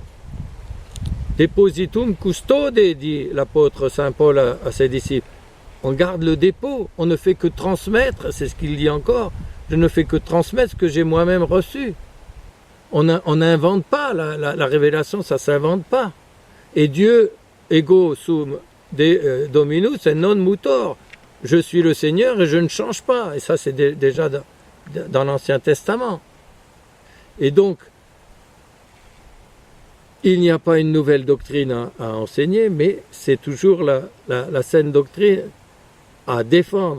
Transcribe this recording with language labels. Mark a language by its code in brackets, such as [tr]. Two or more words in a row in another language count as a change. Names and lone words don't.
[la] Depositum custode, [fr] dit l'apôtre Saint Paul à ses disciples. On garde le dépôt, on ne fait que transmettre, c'est ce qu'il dit encore, je ne fais que transmettre ce que j'ai moi-même reçu. On n'invente pas, la révélation, ça ne s'invente pas. Et Dieu, [la] ego sum dominus et non mutor. [fr] Je suis le Seigneur et je ne change pas. Et ça, c'est déjà dans l'Ancien Testament. Et donc, il n'y a pas une nouvelle doctrine à enseigner, mais c'est toujours la saine doctrine à défendre.